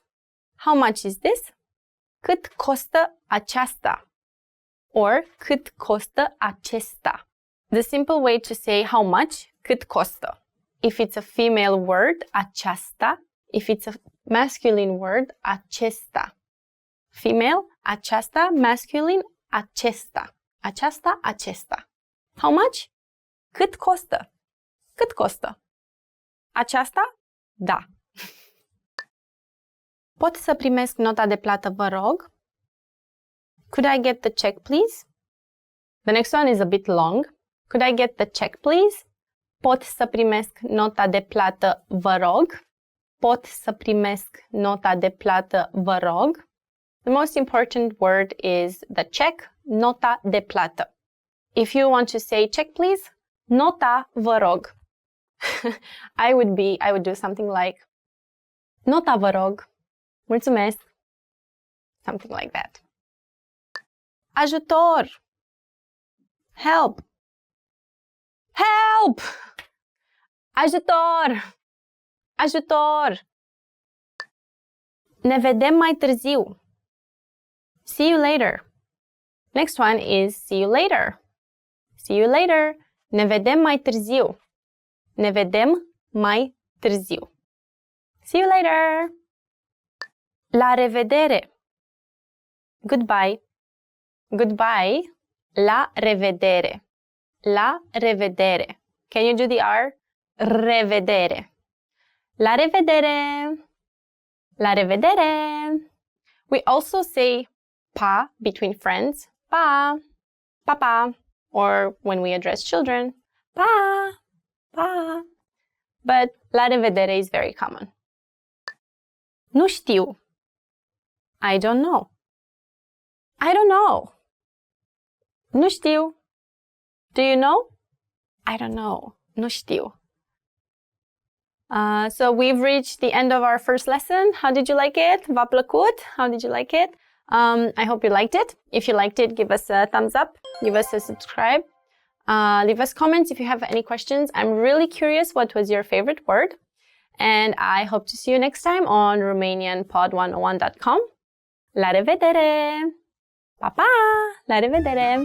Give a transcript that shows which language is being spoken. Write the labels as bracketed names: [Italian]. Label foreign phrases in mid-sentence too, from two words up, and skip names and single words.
[English] How much is this? [Romanian] Cât costă aceasta? Or cât costă acesta? [English] The simple way to say how much, [Romanian] cât costă. [English] If it's a female word, aceasta. If it's a masculine word, [Romanian] acesta. [English] Female, aceasta. Masculine, acesta. [Romanian] Aceasta, acesta. [English] How much? [Romanian] Cât costă? Cât costă? Aceasta? Da. Pot să primesc nota de plată, vă rog? [English] Could I get the check, please? The next one is a bit long. Could I get the check, please? [Romanian] Pot să primesc nota de plată, vă rog? Pot să primesc nota de plată, vă rog? [English] The most important word is the check, [Romanian] nota de plată. [English] If you want to say check, please, [Romanian] nota, vă rog. [English] I would do something like [Romanian] nota, vă rog. Mulțumesc. [English] Something like that. [Romanian] Ajutor. Help. [English] Help! [Romanian] Ajutor! Ajutor! Ne vedem mai târziu. [English] See you later. Next one is see you later. See you later. [Romanian] Ne vedem mai târziu. Ne vedem mai târziu. [English] See you later. [Romanian] La revedere. Goodbye. Goodbye. La revedere. La revedere. [English] Can you do the R? [Romanian] Revedere. La revedere. La revedere. [English] We also say pa between friends. [Romanian] Pa. Papa. [English] Or when we address children. [Romanian] Pa. Pa. [English] But [Romanian] la revedere [English] is very common. [Romanian] Nu știu. [English] I don't know. I don't know. [Romanian] Nu știu. [English] Do you know? I don't know. [Romanian] Nu știu. [English] So we've reached the end of our first lesson. How did you like it? [Romanian] V-a plăcut? [English] How did you like it? I hope you liked it. If you liked it, give us a thumbs up. Give us a subscribe. Leave us comments if you have any questions. I'm really curious what was your favorite word. And I hope to see you next time on RomanianPod101.com. [Romanian] La revedere! Pa, pa! La revedere!